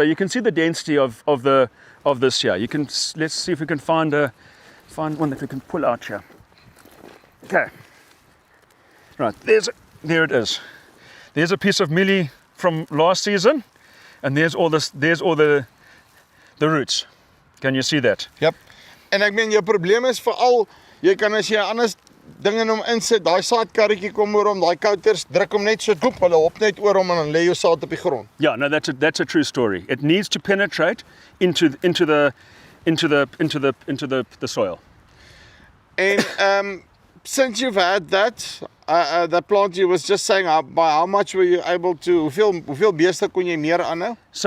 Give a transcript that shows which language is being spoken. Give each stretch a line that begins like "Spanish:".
English: So you can see the density of this here. Let's see if we can find one that we can pull out here. Okay. Right, there it is. There's a piece of mealie from last season, and there's all the roots. Can you see that? Yep.
Afrikaans: En ek meen jou probleem is veral jy kan as jy anders dinge in hom insit, daai saadkarretjie kom oor hom, daai kouters druk hom net so doep, hulle hop net oor hom en dan lê jou saad op die grond.
English: Yeah, no, that's a true story. It needs to penetrate into the soil. And since you've had that plant, you was just saying by how much were you able to,
Afrikaans: hoeveel beeste kon jy meer aanhou?